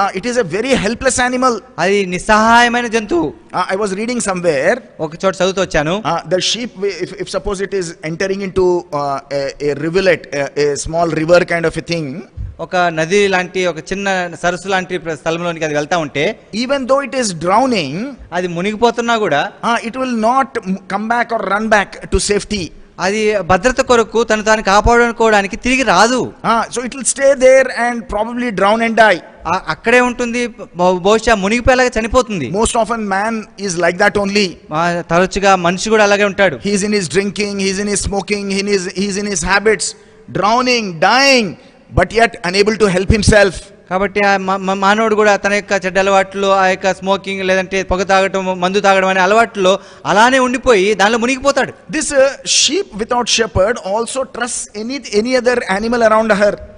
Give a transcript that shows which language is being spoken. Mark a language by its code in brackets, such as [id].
[en] It is a very helpless animal. [te] అది నిస్సహాయమైన జంతువు. [en] I was reading somewhere. [te] ఒక చోట చదువుతూ వచ్చాను. [en] The sheep, if suppose it is entering into a rivulet, a small river kind of a thing, [te] ఒక నది లాంటి ఒక చిన్న సరస్సు లాంటి స్థలంలోనికి అది వెళ్తా ఉంటే, [en] even though it is drowning, [te] అది మునిగిపోతున్నా కూడా [en] it will not come back or run back to safety. [te] అది భద్రత కొరకు తను తాను కాపాడుకోవడానికి తిరిగి రాదు. [en] So it will stay there and probably drown and die. [te] అక్కడే ఉంటుంది, బహుశా మునిగిపోయేలాగా చనిపోతుంది. [en] Most often man is like that only. [te] తరచుగా మనిషి కూడా అలాగే ఉంటాడు. [en] He is in his drinking, he is in his smoking, he is in his habits, drowning, dying, but yet unable to help himself. [te] కాబట్టి మానవుడు కూడా తన యొక్క చెడ్డ అలవాట్లు, ఆ యొక్క స్మోకింగ్ లేదంటే పొగ తాగటం, మందు తాగడం అనే అలవాట్లో అలానే ఉండిపోయి దానిలో మునిగిపోతాడు. [en] This sheep without shepherd also trusts any other animal around her.